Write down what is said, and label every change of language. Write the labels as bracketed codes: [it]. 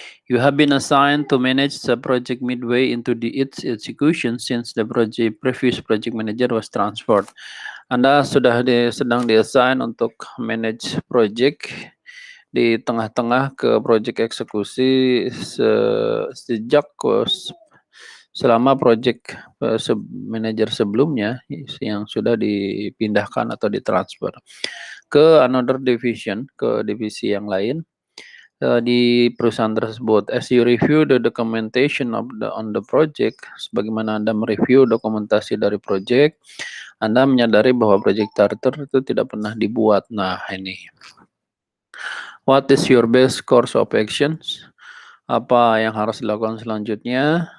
[en] You have been assigned to manage the project midway into its execution since the previous project manager was transferred. [id] Anda sudah sedang diassign untuk manage project di tengah-tengah ke project eksekusi sejak selama project manager sebelumnya yang sudah dipindahkan atau ditransfer ke [en] another division, [id] ke divisi yang lain di perusahaan tersebut. [en] As you review the documentation on the project, [id] sebagaimana Anda mereview dokumentasi dari project, Anda menyadari bahwa project charter itu tidak pernah dibuat. Nah, ini. [en] What is your best course of actions? [id] Apa yang harus dilakukan selanjutnya?